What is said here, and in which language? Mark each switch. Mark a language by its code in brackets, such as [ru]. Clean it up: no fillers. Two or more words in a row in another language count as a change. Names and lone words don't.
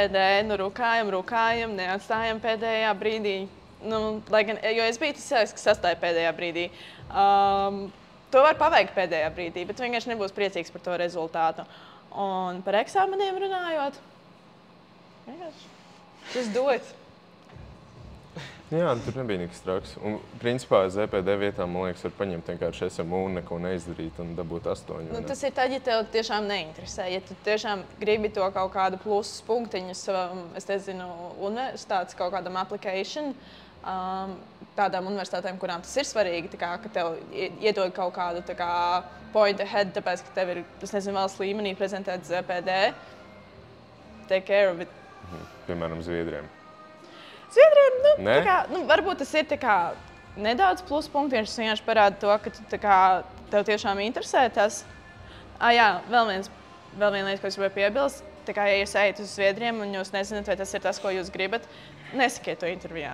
[lv] ZPD, rukājam, neatstājam pēdējā brīdī. Lai gan, jo es biju tas cilvēks, kas sastāja pēdējā brīdī. To var paveikt pēdējā brīdī, bet vienkārši nebūs priecīgs par to rezultātu. Un par eksāmeniem runājot, vienkārši [en] just do it. [lv] Jā, tur nebija nekas traks. Un, principā, ZPD vietā, man liekas, var paņemt vienkārši SMU un neko neizdarīt un dabūt 8. Tas ir tad, ja tev tiešām neinteresē. Ja tu tiešām gribi to kaut kādu plusus punktiņu savam, es nezinu, universitātes kaut kādam application, tādām universitātēm, kurām tas ir svarīgi, ka tev iedod kaut kādu [en] point ahead, [lv] tāpēc, ka tev ir, es nezinu, valsts līmenī prezentēt ZPD. [en] Take care of it. [lv] Piemēram, Zviedriem. Zviedriem, varbūt tas ir nedaudz pluspunkti, viņš vienkārši parāda to, ka tev tiešām interesē tas. Jā, vēl viena lieta, ko es gribēju piebilst. Ja jūs ejat uz Zviedriem un jūs nezināt, vai tas ir tas, ko jūs gribat, nesakiet to intervijā.